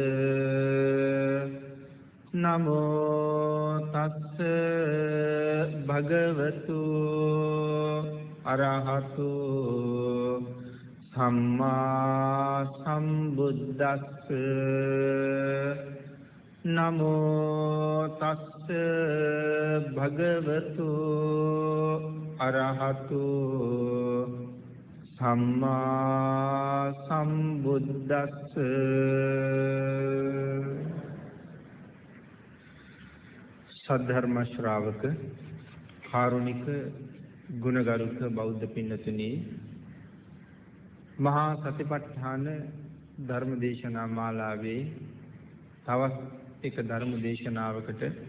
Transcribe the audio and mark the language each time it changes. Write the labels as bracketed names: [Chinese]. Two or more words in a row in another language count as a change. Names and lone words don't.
[Pali] නමෝ තස්ස භගවතු අරහතු සම්මා සම්බුද්දස්ස. නමෝ තස්ස භගවතු අරහතු සම්මා සම්බුද්දස්ස. [Sinhala] සද්ධර්ම ශ්‍රාවක කාරුණික ගුණගරුක බෞද්ධ පින්නතුනි, මහා සතිපට්ඨාන ධර්ම දේශනා මාලාවේ තවත් එක ධර්ම දේශනාවකට